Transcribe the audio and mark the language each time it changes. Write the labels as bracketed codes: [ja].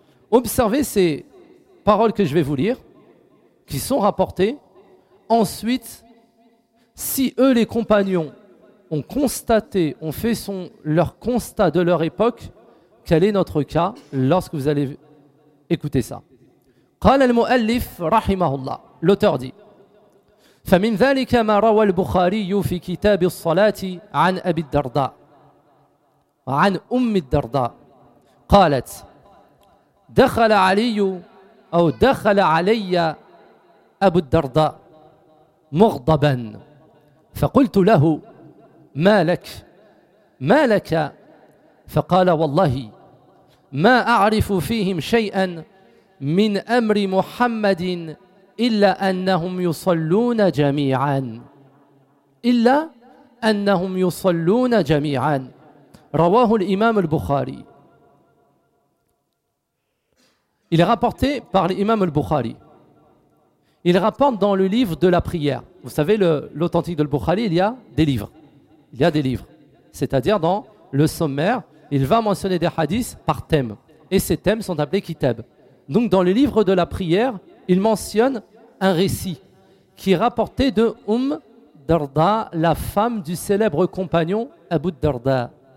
[fr] Observez ces paroles que je vais vous lire, qui sont rapportées. Ensuite, si eux, les compagnons, ont constaté, ont fait leur constat de leur époque, quel est notre cas lorsque vous allez écouter ça? [ar] قال المؤلف رحمه الله. L'auteur dit فمن ذلك ما روى البخاري في كتاب الصلاة عن أبي الدرداء وعن أم الدرداء قالت دخل علي أو دخل علي أبو الدرداء مغضبا فقلت له ما لك ما لك فقال والله ما أعرف فيهم شيئا من أمر محمد إلا أنهم يصلون جميعا إلا أنهم يصلون جميعا رواه الإمام البخاري. [fr] Il est rapporté par l'imam al-Bukhari. Il rapporte dans le livre de la prière. Vous savez, l'authentique de al-Bukhari, il y a des livres. Il y a des livres. C'est-à-dire, dans le sommaire, il va mentionner des hadiths par thème. Et ces thèmes sont appelés kitab. Donc, dans le livre de la prière, il mentionne un récit qui est rapporté de Darda, la femme du célèbre compagnon Abu Darda.